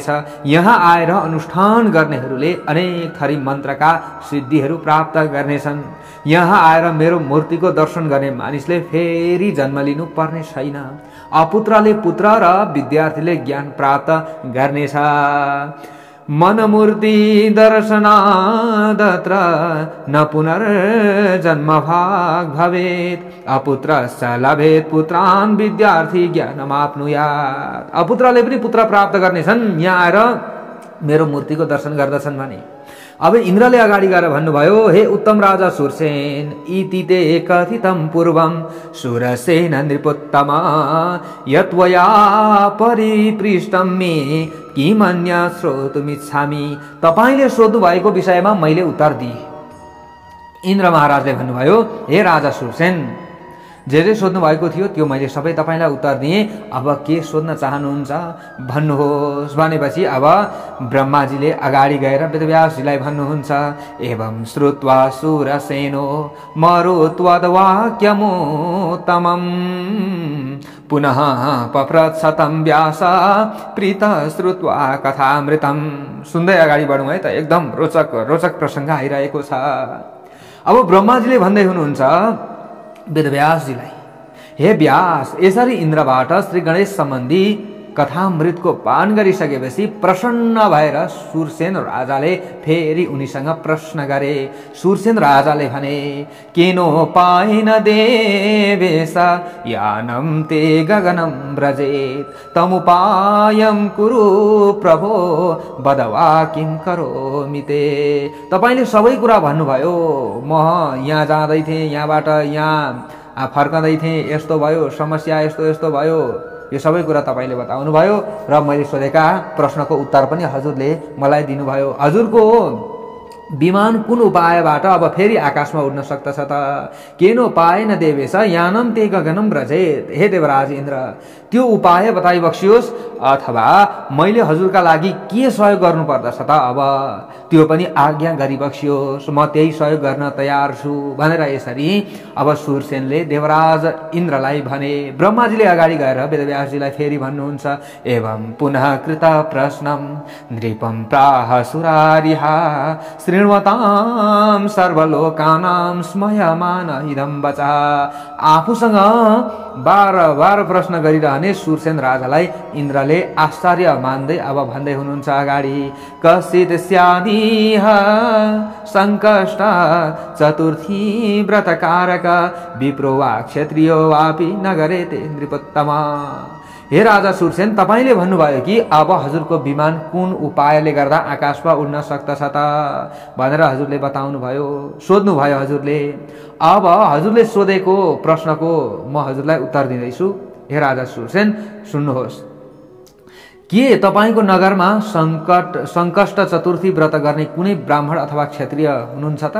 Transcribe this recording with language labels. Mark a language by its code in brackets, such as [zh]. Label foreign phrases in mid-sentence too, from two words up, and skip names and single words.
[ne] यहाँ आएर अनुष्ठान गर्नेहरूले अनेक थरी मन्त्रका सिद्धिहरू प्राप्त गर्नेछन्। यहाँ आएर मेरो मूर्तिको दर्शन गर्ने मानिसले फेरि जन्म लिनु पर्ने छैन। अपुत्रले पुत्र र विद्यार्थीले ज्ञान प्राप्त गर्नेछ। [sa] मनमूर्ति दर्शनादत्र न पुनर्जन्म भाग भवेत्। अपुत्र लभेत् पुत्रान् विद्यार्थी ज्ञानमाप्नुयात्। [ne] अपुत्रले पनि पुत्र प्राप्त गर्नेछन् यहाँ आएर मेरो मूर्तिको दर्शन गर्दछन् भने। अब इन्द्रले अगाडि गएर भन्नुभयो, हे उत्तम राजा सुरसेन, [sa] इति ते कथितं पूर्वं सुरसेन नृपोत्तम यत्वया परिपृष्टं मे किमन्य श्रोतुमिच्छामि। [ne] तपाईले सोध्नु भएको विषयमा मैले उत्तर दिएँ। इन्द्र महाराजले भन्नुभयो, हे राजा सुरसेन, जे सोध्नु भएको थियो त्यो मैले सबै तपाईलाई उत्तर दिएँ। अब के सोध्न चाहनुहुन्छ भन्नुहोस् भनेपछि अब ब्रह्माजीले अगाडि गएर वेदव्यासजीलाई भन्नुहुन्छ, [sa] एवं श्रुत्वा सुरसेनो मरुत्वद्वाक्यमुत्तमं पुनः पप्रच्छतं व्यास प्रीत श्रुत्वा कथामृतं। [ne] सुन्दै अगाडि बढौँ है त, एकदम रोचक प्रसङ्ग आइरहेको छ। अब ब्रह्माजीले भन्दै हुनुहुन्छ वेदव्यासजीलाई, हे व्यास, यसरी इन्द्रबाट श्री गणेश सम्बन्धी कथामृतको पान गरिसकेपछि प्रसन्न भएर सुरसेन राजाले फेरि उनीसँग प्रश्न गरे। सुरसेन राजाले भने, [sa] केनोपायेन देवेश यानं ते गगनं व्रजेत् तमुपायं कुरु प्रभो वदवा किं करोमि ते। [ne] तपाईले सबै कुरा भन्नुभयो, म यहाँ जाँदै थिएँ, यहाँबाट यहाँ फर्कँदै थिएँ, यस्तो भयो, समस्या यस्तो भयो, यो सबै कुरा तपाईले बताउनु भयो र मैले सोधेका प्रश्नको उत्तर पनि हजुरले मलाई दिनुभयो। हजुरको विमान कुन उपायबाट अब फेरि आकाशमा उड्न सक्दछ त? [sa] केनोपायेन देवेश यानं ते गगनं व्रजेत्। [ne] हे देवराज इन्द्र, त्यो उपाय बताइबक्सियोस् अथवा मैले हजुरका लागि के सहयोग गर्नु पर्दछ त? अब त्यो पनि आज्ञा गरिबक्सियोस्, म त्यही सहयोग गर्न तयार छु भनेर यसरी अब सुरसेनले देवराज इन्द्रलाई भने। ब्रह्माजीले अगाडि गएर वेदव्यासजीलाई फेरि भन्नुहुन्छ, [sa] एवं पुनः कृत प्रश्नं नृपं प्राह सुरारिहा शृण्वतां सर्वलोकानां स्मयमान इदं वचः। [ne] आफूसँग बार प्रश्न गरिरहने सुरसेन राजालाई इन्द्रले आश्चर्य मान्दै अब भन्दै हुनुहुन्छ अगाडि, [sa] कश्चित् स्यादिह संकष्ट चतुर्थी व्रतकारक विप्रो वा क्षत्रियो वापि नगरे ते नृपोत्तम। [ne] हे राजा सुरसेन, तपाईले भन्नुभयो कि अब हजुरको विमान कुन उपायले गर्दा आकाशमा उड्न सक्दछ त भनेर हजुरले बताउनु भयो, सोध्नु भयो हजुरले। अब हजुरले सोधेको प्रश्नको म हजुरलाई उत्तर दिँदैछु। हे राजा सुरसेन, सुन्नुहोस्, के तपाईको नगरमा संकष्ट चतुर्थी व्रत गर्ने कुनै ब्राह्मण अथवा क्षत्रिय हुनुहुन्छ त?